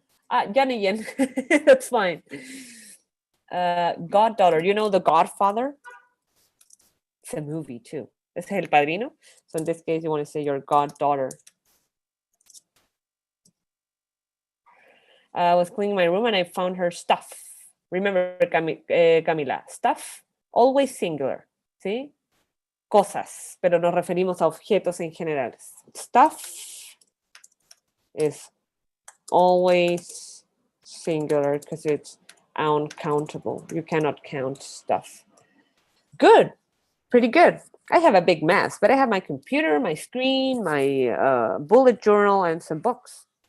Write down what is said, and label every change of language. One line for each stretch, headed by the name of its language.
English: Yan, that's fine. Goddaughter, you know The Godfather? It's a movie too. It's El Padrino. So in this case, you want to say your goddaughter. I was cleaning my room and I found her stuff. Remember, Camila, stuff, always singular,
Spanish: ¿sí? Cosas, pero nos referimos a objetos en general.
English: Stuff is always singular because it's uncountable. You cannot count stuff. Good. Pretty good. I have a big mess, but I have my computer, my screen, my bullet journal, and some books.